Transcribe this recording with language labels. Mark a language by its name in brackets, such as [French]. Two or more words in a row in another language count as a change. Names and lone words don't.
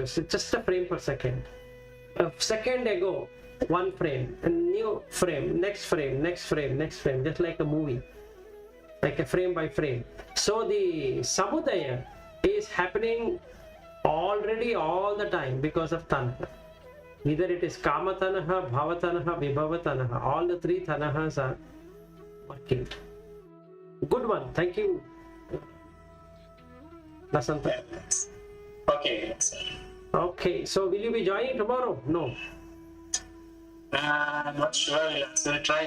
[English] It's just a frame per second. A second ago, one frame, a new frame, next frame, next frame, next frame, just like a movie, like a frame by frame. So the samudaya is happening already all the time because of tanha. Either it is [Pali] kama tanaha, bhava tanaha, vibhava tanaha. [English] All the 3 tanahas are working. Good one. Thank you, Lasanta. Okay, sir. Okay, so will you be joining tomorrow? No. Not sure. We'll try.